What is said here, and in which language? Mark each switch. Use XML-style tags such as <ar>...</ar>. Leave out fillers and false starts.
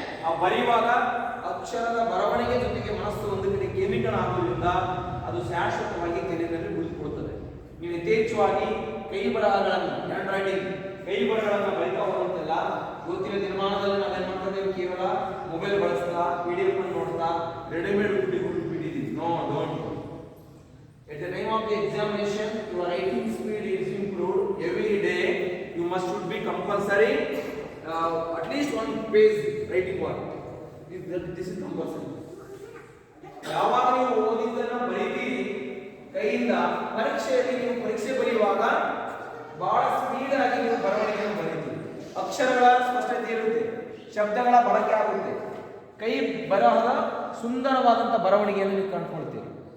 <kn>ಆ ಬರೆಯುವಾಗ ಅಕ್ಷರದ ಬರವಣಿಗೆ ಜೊತೆಗೆ ಮನಸ್ಸು ಒಂದು ಕಡೆ ಕೇಂದ್ರೀಕರಣ ಆಗೋದ್ರಿಂದ ಅದು ಶಾಶ್ವತವಾಗಿ ತಲೆಯಲ್ಲಿ ಉಳಿದುಕೊಳ್ಳುತ್ತದೆ. ನೀವು ಯಥೇಚ್ಛವಾಗಿ ಕೈ ಬರಹಗಳನ್ನು, ಹ್ಯಾಂಡ್ ರೈಟಿಂಗ್, ಕೈ ಬರಹಗಳನ್ನು ಬರಿತಾ ಹೋದಂತೆಲ್ಲ ಇವತ್ತಿನ ದಿನಮಾನದಲ್ಲಿ ನಾವೇನ್ ಮಾಡ್ತಾ ಇದ್ದೇವೆ? ಕೇವಲ ಮೊಬೈಲ್ ಬಳಸ್ತಾ, PDF ಅನ್ನು ನೋಡ್ತಾ, readymade ಬಿಟ್ಟಿದ್ದೀವಿ.</kn> <en>No, don't. At the time of the examination, your writing speed is improved. Every day you must be compulsory at least 1 page writing work. This is compulsory.</en> <kn>ಯಾವಾಗ ನೀವು ಓದಿದ್ದನ್ನ ಬರೀತೀರಿ ಕೈಯಿಂದ, ಪರೀಕ್ಷೆಯಲ್ಲಿ ನೀವು ಪರೀಕ್ಷೆ ಬರೆಯುವಾಗ ಬಹಳ ಸ್ಪೀಡ್ ಆಗಿ ನೀವು ಬರವಣಿಗೆಯನ್ನು ಬರೀತೀರಿ. ಅಕ್ಷರಗಳ ಸ್ಪಷ್ಟತೆ ಇರುತ್ತೆ, ಶಬ್ದಗಳ ಬಳಕೆ ಆಗುತ್ತೆ, ಕೈ ಬರಹದ ಸುಂದರವಾದಂಥ ಬರವಣಿಗೆಯನ್ನು ನೀವು ಕಂಡುಕೊಳ್ತೀರಿ.</kn>